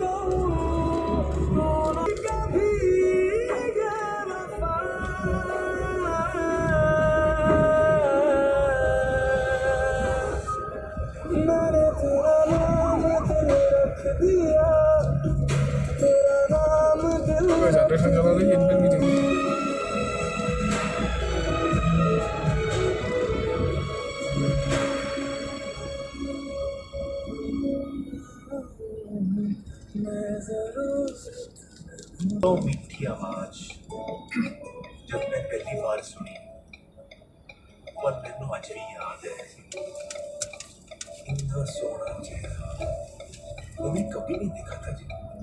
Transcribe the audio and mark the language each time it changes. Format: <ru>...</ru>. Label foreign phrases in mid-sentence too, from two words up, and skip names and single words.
<hi>कहूँ कभी बेवफा मैंने तेरा नाम दिल रख दिया तेरा नाम दिल</hi> <id>Guys, ada yang jalan lagi yang gitu.</id> <hi>मैं जरूर तो मीठी आवाज जब मैं पहली बार सुनी पर</hi> <pa>ਮੈਨੂੰ ਅੱਜ</pa> <hi>भी याद है इतना सोना चेहरा मैंने कभी नहीं देखा था जी</hi>